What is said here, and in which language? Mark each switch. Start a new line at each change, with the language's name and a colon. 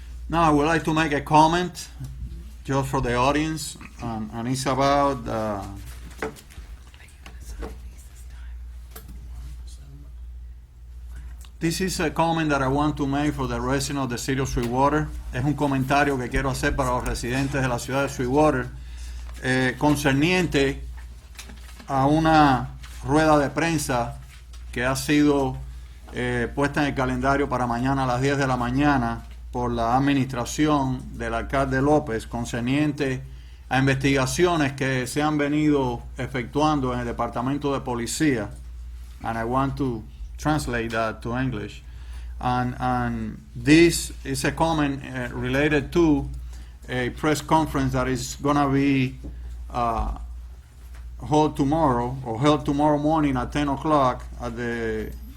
English: Now, I would like to make a comment just for the audience, and it's about this is a comment that I want to make for the residents of the city of Sweetwater.
Spanish: Es un comentario que quiero hacer para los residentes de la ciudad de Sweetwater, concerniente a una rueda de prensa que ha sido puesta en el calendario para mañana a las 10 de la mañana por la administración del alcalde López, concerniente a investigaciones que se han venido efectuando en el departamento de policía.
English: And I want to translate that to English. And this is a comment related to a press conference that is going to be held tomorrow morning at 10 o'clock at the